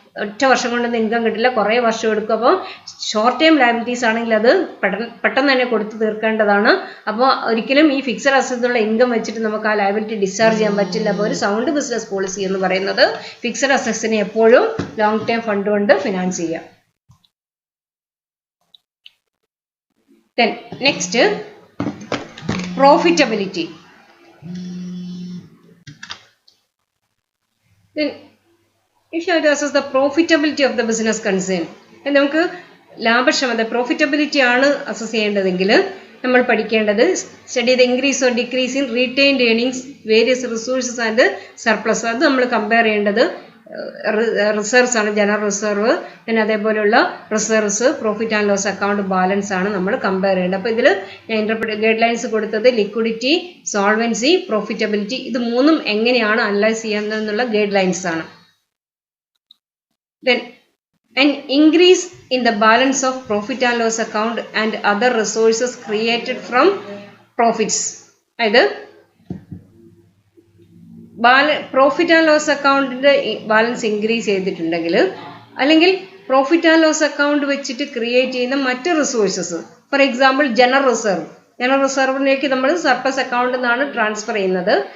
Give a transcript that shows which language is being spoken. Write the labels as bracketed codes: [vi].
[ml] ഒറ്റ വർഷം കൊണ്ടൊന്നും ഇൻകം കിട്ടില്ല, കുറേ വർഷം എടുക്കും. അപ്പോൾ ഷോർട്ട് ടൈം ലയബിലിറ്റീസ് ആണെങ്കിൽ അത് പെട്ടെന്ന് തന്നെ കൊടുത്തു തീർക്കേണ്ടതാണ്. അപ്പോൾ ഒരിക്കലും ഈ ഫിക്സഡ് അസറ്റിലുള്ള ഇൻകം വെച്ചിട്ട് നമുക്ക് ആ ലയബിലിറ്റി ഡിസ്ചാർജ് ചെയ്യാൻ പറ്റില്ല. അപ്പോൾ ഒരു സൗണ്ട് ബിസിനസ് പോളിസി എന്ന് പറയുന്നത് ഫിക്സഡ് അസറ്റ്സിനെ എപ്പോഴും ലോങ് ടൈം ഫണ്ട് കൊണ്ട് ഫിനാൻസ് ചെയ്യാം. [en] Then next, profitability. Then if you have to assess the profitability of the business concern, [ml] നമുക്ക് ലാഭക്ഷമത പ്രോഫിറ്റബിലിറ്റി ആണ് അസസ് ചെയ്യേണ്ടതെങ്കിൽ നമ്മൾ പഠിക്കേണ്ടത് [en] Study the increase or decrease in retained earnings, various resources and surplus. [ml] അത് നമ്മൾ compare ചെയ്യേണ്ടത് reserves ആണ്, general reserve, പിന്നെ അതേപോലെയുള്ള reserves, profit and loss account, balance ആണ് നമ്മൾ കമ്പയർ ചെയ്യേണ്ടത്. അപ്പോൾ ഇതിൽ ഞാൻ ഗൈഡ് ലൈൻസ് കൊടുത്തത് ലിക്വിഡിറ്റി, സോൾവൻസി, പ്രോഫിറ്റബിലിറ്റി, ഇത് മൂന്നും എങ്ങനെയാണ് അനലൈസ് ചെയ്യുന്നതെന്നുള്ള ഗൈഡ് ലൈൻസ് ആണ്. [en] Then an increase in the balance of profit and loss account and other resources created from profits. [ml] അതായത് പ്രോഫിറ്റ് ആൻഡ് ലോസ് അക്കൗണ്ടിന്റെ ബാലൻസ് ഇൻക്രീസ് ചെയ്തിട്ടുണ്ടെങ്കിൽ, അല്ലെങ്കിൽ പ്രോഫിറ്റ് ആൻഡ് ലോസ് അക്കൗണ്ട് വെച്ചിട്ട് create ചെയ്യുന്ന മറ്റ് റിസോഴ്സസ്, ഫോർ എക്സാമ്പിൾ ജനറൽ റിസർവിലേക്ക് നമ്മൾ surplus അക്കൗണ്ടിൽ നിന്നാണ് ട്രാൻസ്ഫർ ചെയ്യുന്നത്.